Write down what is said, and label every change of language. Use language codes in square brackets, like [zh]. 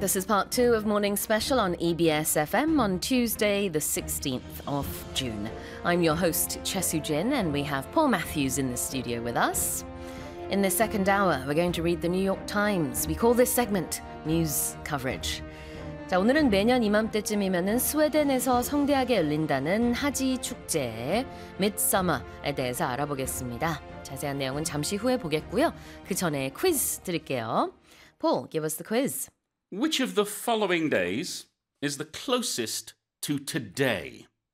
[en] This is part two of Morning Special on EBS FM on Tuesday, the 16th of June. I'm your host, Chesu Jin, and we have Paul Matthews in the studio with us. In the second hour, we're going to read the New York Times. We call this segment News Coverage. [ko] 자, 오늘은 매년 이맘때쯤이면은 스웨덴에서 성대하게 열린다는 하지 축제 Midsummer에 대해서 알아보겠습니다. 자세한 내용은 잠시 후에 보겠고요. 그 전에 퀴즈 드릴게요. [en] Paul, give us the quiz. Which of the following days is the closest to today?